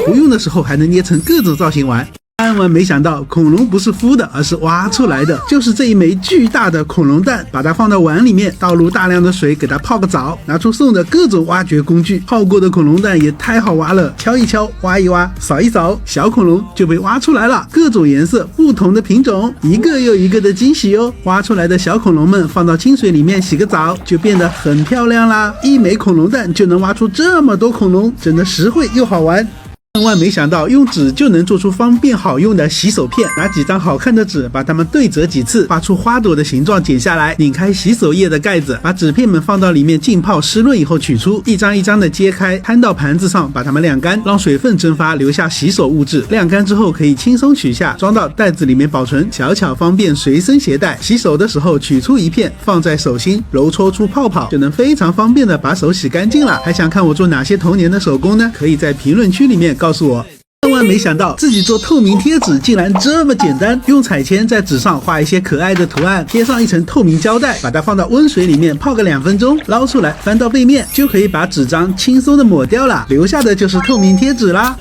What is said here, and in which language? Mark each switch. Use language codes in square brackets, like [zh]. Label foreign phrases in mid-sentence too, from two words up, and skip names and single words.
[zh] 不用的時候還能捏成各種造型玩。萬萬沒想到，恐龍不是孵的，而是挖出來的。就是這一枚巨大的恐龍蛋，把它放到碗裡面，倒入大量的水，給它泡個澡，拿出送的各種挖掘工具。泡過的恐龍蛋也太好挖了，敲一敲，挖一挖，掃一掃，小恐龍就被挖出来了。各種顏色，不同的品種，一個又一個的驚喜哦。挖出來的小恐龙們放到清水裡面洗個澡，就變得很漂亮啦。一枚恐龍蛋就能挖出這麼多恐龍，真的實惠又好玩。萬萬沒想到，用紙就能做出方便好用的洗手片。拿幾張好看的紙，把它們对折幾次，畫出花朵的形狀，剪下來，擰開洗手液的蓋子，把紙片們放到裡面浸泡濕潤以後取出，一張一張的揭開，攤到盤子上，把它們晾乾，讓水分蒸發，留下洗手物質。晾乾之後可以輕鬆取下，裝到袋子裡面保存，巧巧方便隨身攜帶。洗手的時候取出一片，放在手心，揉搓出泡泡，就能非常方便的把手洗乾淨了。還想看我做哪些童年的手工呢？可以在評論区裡面告訴我。萬萬沒想到，自己做透明貼紙竟然這麼簡單。用彩鉛在紙上畫一些可愛的圖案，貼上一層透明膠帶，把它放到溫水裡面泡個2分鐘，撈出來翻到背面，就可以把紙張輕鬆的抹掉了，留下的就是透明貼紙啦。